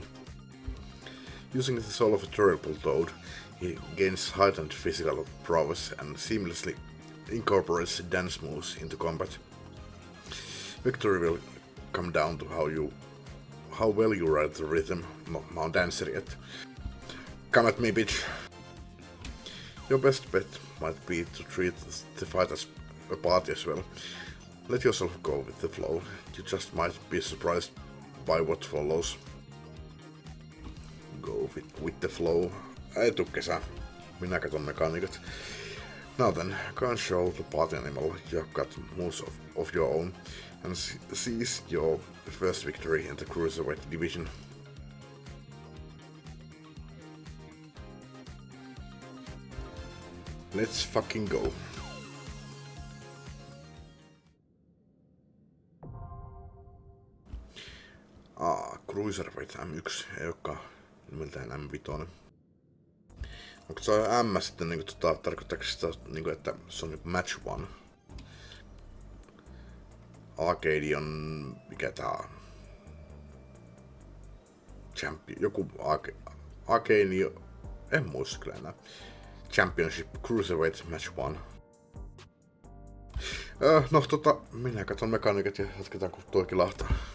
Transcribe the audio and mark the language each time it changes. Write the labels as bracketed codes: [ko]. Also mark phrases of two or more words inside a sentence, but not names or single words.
[en] Using the soul of a terrible toad, he gains heightened physical prowess and seamlessly incorporates dance moves into combat. Victory will come down to how well you ride the rhythm. [fi] Mä oon [en] dancer yet. Come at me, bitch. Your best bet might be to treat the fight as a party as well. Let yourself go with the flow. You just might be surprised by what follows. Go with the flow. [fi] Ei tuu kesä. Minä katon mekaniikat. [en] Now then, go and show the party animal you've got moves of your own and seize your first victory in the Cruiserweight division. Let's fucking go. [fi] Cruiserweight M1, ei olekaan nimeltään M5. Onko se M sitten niinku tarkoittaako sitä niinku, että se on niinku [en] match one? [fi] Arcade on mikä tää on? Champion, joku Arcade, en muista kyllä enää. [en] Championship Cruiserweight Match 1. [fi] Minä katon mekaniikat ja jatketaan kun toikin lahtaa.